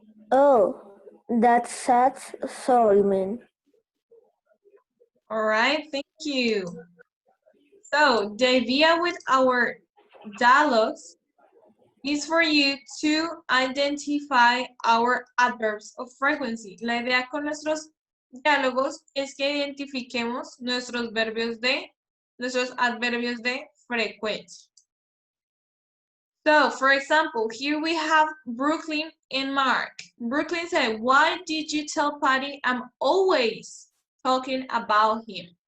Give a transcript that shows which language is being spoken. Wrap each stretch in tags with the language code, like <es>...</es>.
<en>Oh, that's sad. Sorry, man. All right, thank you. So the idea with our dialogues is for you to identify our adverbs of frequency.</en> <es>La idea con nuestros diálogos es que identifiquemos nuestros adverbios de frecuencia.</es> <en>So, for example, here we have Brooklyn and Mark. Brooklyn said, why did you tell Patty I'm always talking about him?</en>